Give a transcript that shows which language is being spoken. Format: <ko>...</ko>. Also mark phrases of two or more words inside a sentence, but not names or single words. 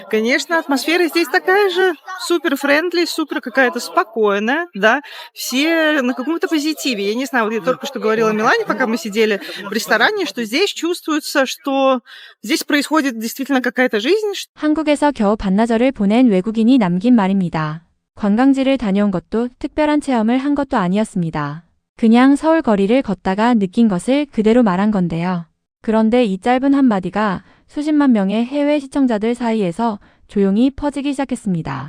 <ru>Конечно, атмосфера здесь такая же,</ru> <en>super friendly,</en> <ru>супер какая-то спокойная, да, все на каком-то позитиве. Я не знаю, вот я только что говорила Милане, пока мы сидели в ресторане, что здесь чувствуется, что здесь происходит действительно какая-то жизнь.</ru> <ko>한국에서 겨우 반나절을 보낸 외국인이 남긴 말입니다. 관광지를 다녀온 것도 특별한 체험을 한 것도 아니었습니다. 그냥 서울 거리를 걷다가 느낀 것을 그대로 말한 건데요. 그런데 이 짧은 한마디가 수십만 명의 해외 시청자들 사이에서 조용히 퍼지기 시작했습니다.</ko>